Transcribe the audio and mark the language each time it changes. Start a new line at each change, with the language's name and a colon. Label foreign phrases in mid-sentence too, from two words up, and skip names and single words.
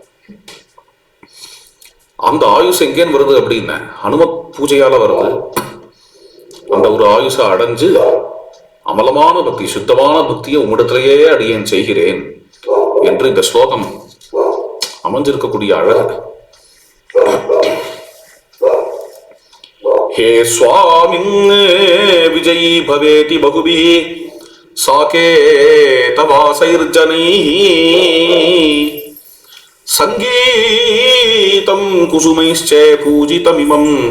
Tamil: அந்த ஆயுசு எங்கேன்னு வருது அப்படின்னு ஹனுமத் பூஜையால வருது. அந்த ஒரு ஆயுச அடைஞ்சு அமலமான பக்தி, சுத்தமான பக்தியை உம்மிடத்திலேயே அடியேன் செய்கிறேன் என்று இந்த ஸ்லோகம் அமைஞ்சிருக்கக்கூடிய அழகு.
Sanskrit: हे स्वामिन् विजयी भवेति बहुभिः साकेतवासैर्जनैः संगीतं कुसुमैश्च पूजितमिमं